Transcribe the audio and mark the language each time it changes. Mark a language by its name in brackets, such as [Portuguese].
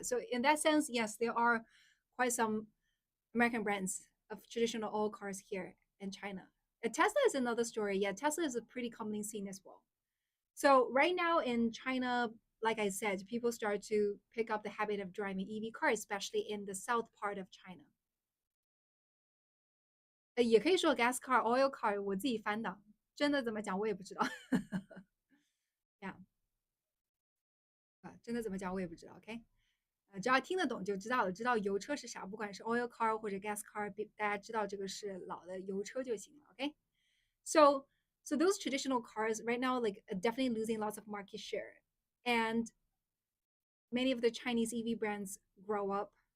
[English] So in that sense, yes, there are quite some American brands of traditional oil cars here in China. Tesla is another story. Yeah, Tesla is a pretty commonly seen as well. So right now in China, like I said, people start to pick up the habit of driving EV cars, especially in the south part of China. [Chinese] 也可以说 [English] gas car, oil car， [Chinese] 我自己翻的，真的怎么讲我也不知道。 yeah， 真的怎么讲我也不知道。 OK， 只要听得懂就知道了，知道油车是啥，不管是 oil car 或者 gas car， 大家知道这个是老的油车就行了。 [English] OK，so those traditional cars right now like definitely losing lots of market share, and many of the Chinese EV brands grow up.